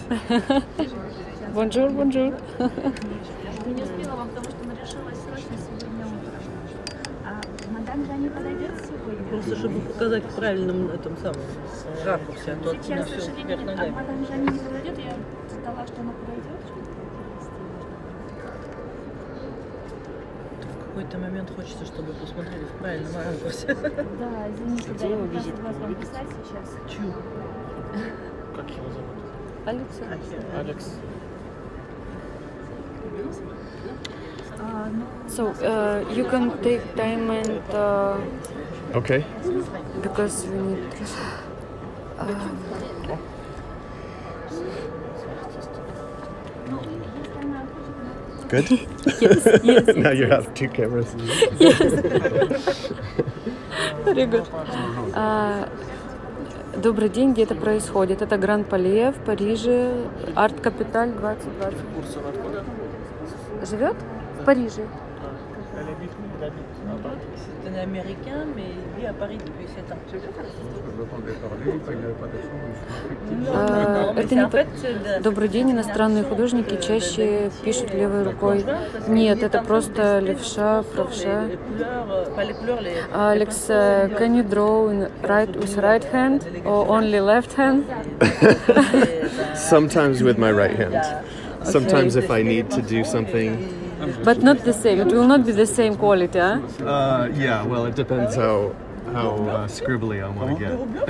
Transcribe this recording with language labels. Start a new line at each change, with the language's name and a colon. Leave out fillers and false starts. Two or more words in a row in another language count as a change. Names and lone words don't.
French: Bonjour, bonjour.
Russian: Не успела вам, потому что мы решила срочно сегодня утром. А мадам Жанни подойдет сегодня? Просто чтобы показать в правильном этом самом ракурсе. А то Сейчас, к всё сожалению, вверх ногами. мадам Жанни не подойдет. Я ждала, что она подойдет. В какой-то момент хочется, чтобы посмотрели в правильном ракурсе. Да, извините, да, я пытаюсь вас вам писать сейчас. Чу. Как его зовут? Алекса. Алекс.
English: So you can take time and Okay. because we need. Good. Yes, yes. Now you have two cameras. Very good.
Russian: Добрый день, где это происходит? Это Гранд Palais в Париже, Artcapital 2020. Живет в Париже.
French: C'est un Américain, mais il vit à Paris depuis 7 ans.
Russian: Это не... Добрый день, иностранные художники чаще пишут левой рукой. Нет, это просто левша, правша. Алекс,
English: can you draw with right hand or only left hand? Sometimes with my right hand. Sometimes if I need to do something. But not the same. It will not be the same quality, huh? Yeah, well, it depends how scribbly I want to get.